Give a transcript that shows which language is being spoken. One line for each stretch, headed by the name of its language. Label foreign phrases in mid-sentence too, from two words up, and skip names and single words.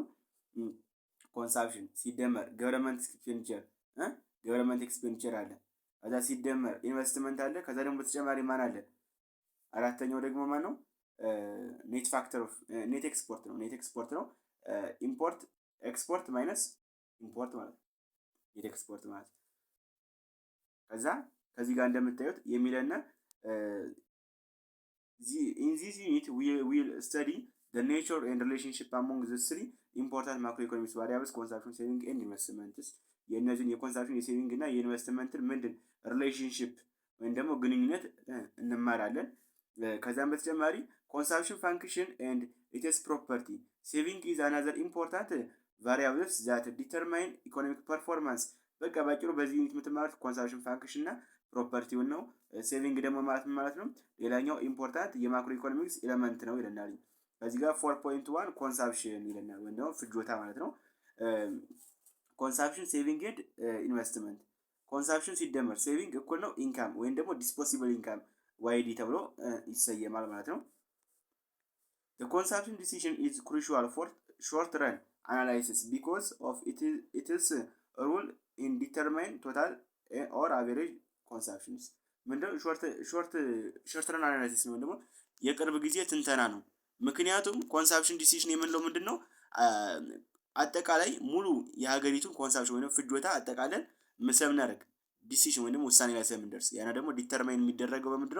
Amharic: ኮንሳምፕሽን ሲደመር
English: government expenditure
Amharic: አለ። ከዛ ሲደመር ኢንቨስትመንት አለ። ከዛ ደግሞ በተጨማሪ ማን አለ? አራተኛው ደግሞ ማን ነው?
English: net export
Amharic: ነው።
English: import export minus import
Amharic: ማለት ነው።
English: net export
Amharic: ማለት ከዚህ ጋር እንደምታዩት የሚለና
English: in this unit we will study the nature and relationship among the three important macroeconomic variables consumption, saving and investments
Amharic: የእነዚህን የኮንሳምፕሽን የሴቪንግ እና የኢንቨስትመንትን ምንድን ሪሌሽንሺፕ ወይም ደግሞ ግንኙነት እንማራለን። ከዛም በተጨማሪ
English: consumption function and its property saving is another important variables that determine economic performance።
Amharic: በቃ ባጭሩ በዚህ ዩኒት የምትማሩት
English: consumption function
Amharic: እና ፕሮፐርቲውን ነው። ሴቪንግ ደግሞ ማለት ነው ሌላኛው ኢምፖርታንት የማክሮ ኢኮኖሚክስ ኤሌመንት ነው ይለናል። በዚህ ጋር 4.1 ኮንሳምፕሽን ይለናል ወይም ደግሞ ፍጆታ ማለት ነው።
English: consumption saving and investment consumption
Amharic: ሲደመር ሴቪንግ እኩል ነው ኢንካም ወይም ደግሞ
English: disposable income
Amharic: ዋይዲ ተብሎ ይሰየማል ማለት ነው።
English: The consumption decision is crucial for short run analysis because of its role in determine total or average consumptions
Amharic: ምንድነው?
English: short run analysis
Amharic: ነው ደግሞ የቅርብ ጊዜ ትንተና ነው። ምክንያቱም
English: consumption decision
Amharic: የምንለው ምንድነው? አጠቃላይ ሙሉ የሀገሪቱን ኮንሳምፕሽን ወይም ፍጆታ አጠቃለን ስለምናደርግ ዲሲዥን ወይም ውሳኔ ላይ ስለምንደርስ ያና ደግሞ ዲተርማይን የሚደረገው በምንድነው?